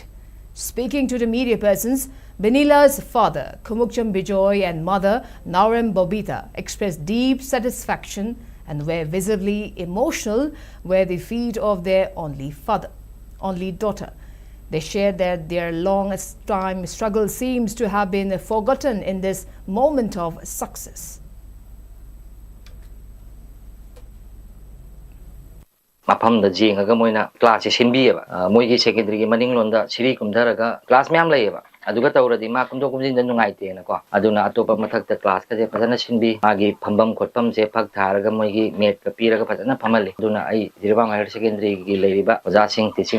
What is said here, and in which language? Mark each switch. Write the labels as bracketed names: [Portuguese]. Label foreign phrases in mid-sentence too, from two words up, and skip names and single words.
[English] Speaking to the media persons, Benila's father, Khongjom Bijoy, and mother, Naurem Bobita, expressed deep satisfaction and were visibly emotional with the feat of their only daughter. They shared that their longest time struggle seems to have been forgotten in this moment of success. [Manipuri] ꯃꯐꯝꯗ ꯌꯦꯡꯉꯒ ꯃꯣꯏꯅ ꯀ꯭ꯂꯥꯁꯁꯦ ꯁꯤꯟꯕꯤꯌꯦꯕ ꯃꯣꯏꯒꯤ ꯁꯦꯀꯦꯟꯗꯔꯤꯒꯤ ꯃꯅꯤꯡꯂꯣꯝꯗ ꯁꯤꯔꯤ ꯀꯨꯝꯊꯔꯒ ꯀ꯭ꯂꯥꯁ ꯃꯌꯥꯝ ꯂꯩꯌꯦꯕ ꯑꯗꯨꯒ ꯇꯧꯔꯗꯤ ꯃꯥ ꯀꯨꯝꯊꯣꯛ ꯀꯨꯝꯖꯤꯟꯗ ꯅꯨꯡꯉꯥꯏꯇꯦꯅꯀꯣ ꯑꯗꯨꯅ ꯑꯇꯣꯞꯄ ꯃꯊꯛꯇ ꯀ꯭ꯂꯥꯁꯀꯁꯦ ꯐꯖꯅ ꯁꯤꯟꯕꯤ ꯃꯥꯒꯤ ꯐꯝꯐꯝ ꯈꯣꯠꯐꯝꯁꯦ ꯐꯛ ꯊꯥꯔꯒ ꯃꯣꯏꯒꯤ ꯃꯦꯠꯀ ꯄꯤꯔꯒ ꯐꯖꯅ ꯐꯝꯍꯜꯂꯤ ꯑꯗꯨꯅ ꯑꯩ ꯖꯤꯔꯤꯕꯥꯝ ꯍꯥꯌꯔ ꯁꯦꯀꯦꯟꯗꯔꯤꯒꯤ ꯂꯩꯔꯤꯕ ꯑꯣꯖꯥꯁꯤꯡ ꯇꯤꯆꯤꯡ